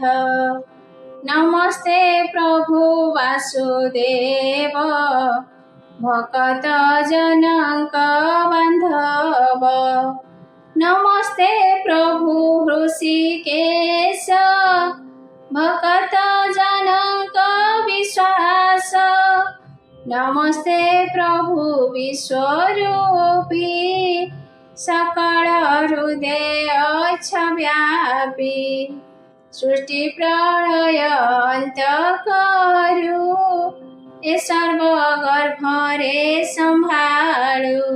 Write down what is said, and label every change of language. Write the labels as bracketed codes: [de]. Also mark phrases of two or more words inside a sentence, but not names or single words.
[or] ନମସ୍ତେ ପ୍ରଭୁ ବାସୁଦେବ ଭକତ ଜନଙ୍କ ବାନ୍ଧବ। ନମସ୍ତେ ପ୍ରଭୁ ହୃଷିକେଶ ଭକତ ଜନଙ୍କ ବିଶ୍ୱାସ। [gu] નમસ્તે પ્રભુ વિશ્વરૂપી, સકળ હૃદય વ્યાપી, સૃષ્ટિ પ્રળય અંત કરું, એ સર્વ ગર્ભરે સંભાળ્યું.